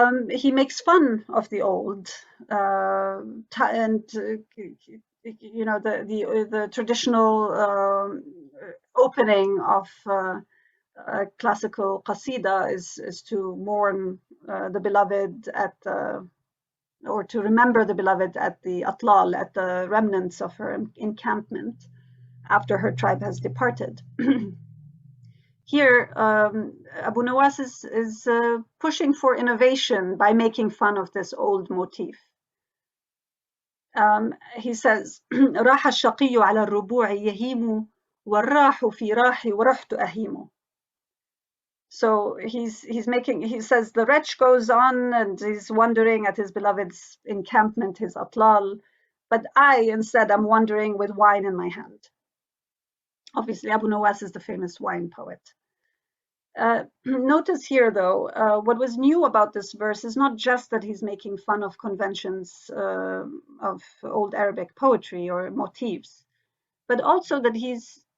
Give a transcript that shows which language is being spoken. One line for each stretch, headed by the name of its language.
English: he makes fun of the old and you know, the traditional opening of a classical qasida is to mourn the beloved at or to remember the beloved at the atlal, at the remnants of her encampment after her tribe has departed. Here, Abu Nuwas is pushing for innovation by making fun of this old motif. He says,
Arabic: راح الشقي على الربوع يهيم والراح في راحي ورحت أهيم.
English: So he says the wretch goes on and he's wandering at his beloved's encampment, his atlal, but I instead am wandering with wine in my hand. Obviously, Abu Nuwas is the famous wine poet. Notice here, though, what was new about this verse is not just that he's making fun of conventions of old Arabic poetry or motifs, but also that he's